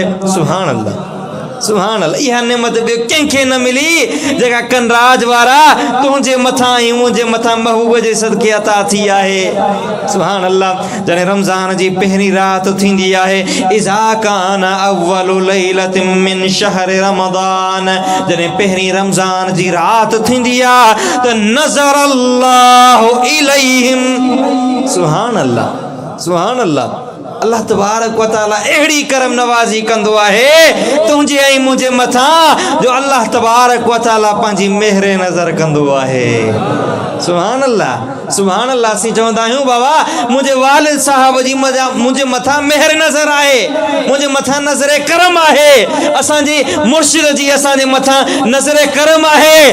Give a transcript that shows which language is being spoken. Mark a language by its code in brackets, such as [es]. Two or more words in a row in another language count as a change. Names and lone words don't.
[ar] سبحان الله، سبحان الله. [sd] इहा नेमत ॿियो कंहिंखे न मिली जेका कनराज वारा तुंहिंजे मथां ऐं मुंहिंजे मथां महबूब जे सदके अता थी आहे। [ar] سبحان الله. [sd] जॾहिं रमज़ान जी पहिरीं रात थींदी आहे, [ar] إذا كان أول ليلة من شهر رمضان, [sd] जॾहिं पहिरीं रमज़ान जी रात थींदी आहे त [ar] نظر الله إليهم. سبحان الله، سبحان الله. [sd] अल्लाह तबारक व तआला अहिड़ी करम नवाज़ी कंदो आहे तुंहिंजे ऐं मुंहिंजे मथां जो अल्लाह तबारक व तआला पंहिंजी मेहर नज़र कंदो आहे। [ar] سبحان الله، سبحان الله. [sd] असीं चवंदा आहियूं बाबा मुंहिंजे वालिद साहब जी मुंहिंजे मथां मेहर नज़र आहे, मुंहिंजे मथां नज़र करम आहे, असांजे मुर्शिद जी असांजे मथां नज़र करम आहे।